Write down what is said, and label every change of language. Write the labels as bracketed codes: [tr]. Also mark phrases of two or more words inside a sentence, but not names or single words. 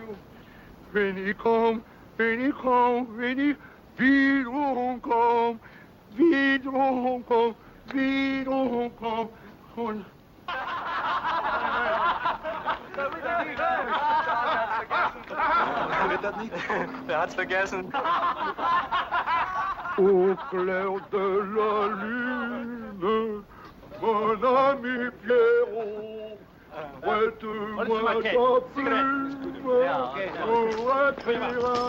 [de] Wenn ich wiederum komm, und Wer hat's vergessen? [fr] Au clair de la lune, mon ami Pierrot, prête-moi ta plume pour écrire un mot